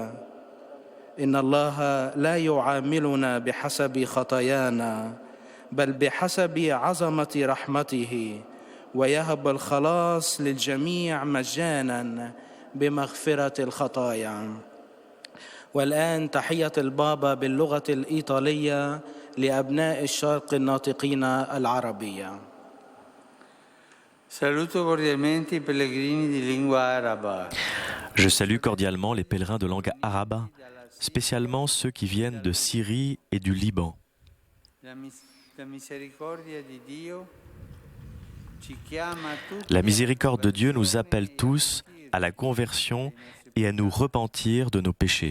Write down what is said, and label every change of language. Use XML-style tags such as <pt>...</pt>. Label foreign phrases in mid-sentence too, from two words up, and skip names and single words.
<ar>إن الله لا يعاملنا بحسب خطايانا بل بحسب عظمة رحمته، ويهب الخلاص للجميع مجانا بمغفرة الخطايا. والآن تحية البابا باللغة الإيطالية لأبناء الشرق الناطقين العربية.</ar> <it>Saluto cordialmente i pellegrini di lingua araba.</it> <fr>Je salue cordialement les pèlerins de langue arabe, spécialement ceux qui viennent de Syrie et du Liban. La miséricorde de Dieu nous appelle tous à la conversion et à nous repentir de nos péchés.</fr>